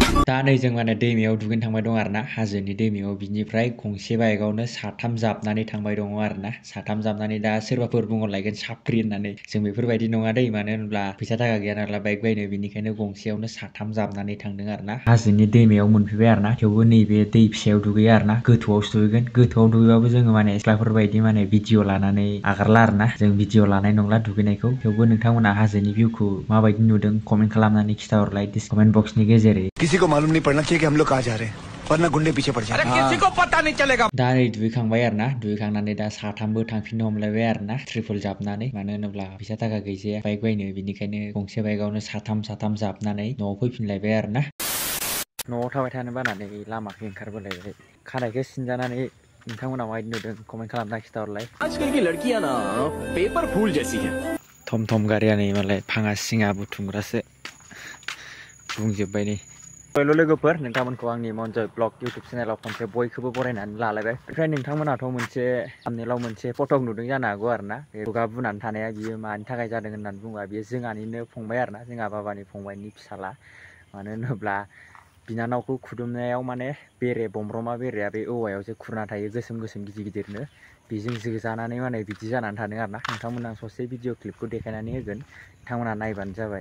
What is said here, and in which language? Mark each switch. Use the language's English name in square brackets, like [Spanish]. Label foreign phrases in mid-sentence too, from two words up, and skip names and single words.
[Bodo] दा नै जों माने दैमायाव दुगैनो थांबाय दं आरोना हाजोनि दैमायाव बिनिफ्राय गंसे बाइकआवनो साथाम जाबनानै थांबाय दङ आरोना साथाम जाबनानै दा सोरबाफोर बुंहरलायगोन साफ्रि होननानै जों बेफोरबायदि नङा दै मानो होनब्ला फैसा थाखा गैया नालाय बाइक बायनो बिनिखायनो गंसेयावनो साथाम जाबनानै थांदों आरोना हाजोनि दैमायाव मोनफैबाय आरोना थेवबो नैबे दै फिसायाव दुगैया आरोना गोथौआवसो दुगैगोन गोथौआव दुगैबाबो जोङो माने सिख्लाफोर बायदि माने भिडिअ लानानै आगारला आरोना जों भिडिअ लानाय नंला दुगैनायखौ थेवबो नोंथांमोना हाजोनि भिउखौ माबायदि नुदों कमेन्ट खालामनानै खिथाहरलाय कमेन्ट बक्सनि गेजेरै [Hindi] किसी को मालूम नहीं पड़ना चाहिए कि हम लोग कहाँ जा रहे हैं वरना गुंडे पीछे पड़ जाएंगे किसी को पता नहीं चलेगा [Bodo] दा नै दुगैखांबाय आरोना दुगैखांनानै दा साथामबो थांफिननो हमलायबाय आरोना ट्रिपल जाबनानै मानो होनोब्ला फैसा थाखा गैजाया बाइक बायनो बिनिखायनो गंसे बाइकआवनो साथाम जाबनानै न'आव फैफिनलायबाय आरोना न'आव थाबाय थानो बानानै लामाखै ओंखारबोलायबाय खानायखौ सिनजानानै नोंथांमोना माबायदि नुदों कमेन्ट खालामना खिथाहरलाय [Hindi] आजकल की लड़कियां ना पेपर फूल जैसी हैं [Bodo] थम थम गारिया नै मालाय भाङा सिङा बुथुमग्रासो बुंजोब्बाय नै हेल' लोगोफोर नोंथांमोनखौ आंनि मनजय ब्लग इउटुब चेनेलाव खनसे बयखौबो बरायनानै लालायबाय ओमफ्राय नोंथांमोनाथ' मोनसे थाम्बनेइलाव मोनसे फट' नुदों जानो हागौ आरोना बे खुगा बुनानै थानाया बियो मानि थाखाय जादों होननानै बुङोबा बियो जोंहानिनो फंबाय आरोना जोंहा बाबानि फंबायनि फिसाला मानो होनोब्ला बिनानावखौ खुदुमनायाव माने बेरे बमब्रमा बेरेया बे औवायाव जे खुरना थायो गोसोम गोसोम गिदिर गिदिरनो बेजों जोजानानै माने बिदि जानानै थादों आरोना नोंथांमोना ससे भिडिअ क्लिपखौ देखायनानै होगोन नोंथांमोना नायबानो जाबाय